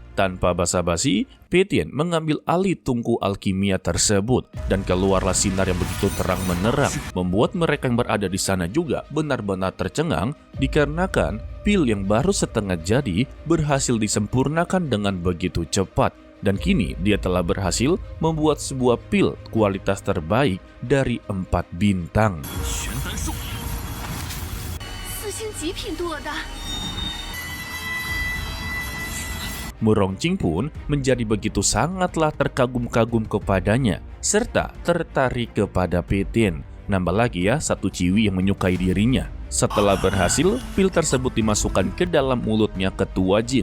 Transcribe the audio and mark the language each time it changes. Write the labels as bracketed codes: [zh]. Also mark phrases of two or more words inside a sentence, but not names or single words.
[id] Tanpa basa-basi, Peitian mengambil alih tungku alkimia tersebut dan keluarlah sinar yang begitu terang menerang, membuat mereka yang berada di sana juga benar-benar tercengang dikarenakan pil yang baru setengah jadi berhasil disempurnakan dengan begitu cepat. Dan kini dia telah berhasil membuat sebuah pil kualitas terbaik dari 4 bintang. [zh] 玄丹术， 4星极品多的。 [id] Murongqing pun menjadi begitu sangatlah terkagum-kagum kepadanya, serta tertarik kepada Petin. Nambah lagi ya, satu ciwi yang menyukai dirinya. Setelah berhasil, pil tersebut dimasukkan ke dalam mulutnya Ketua Jin.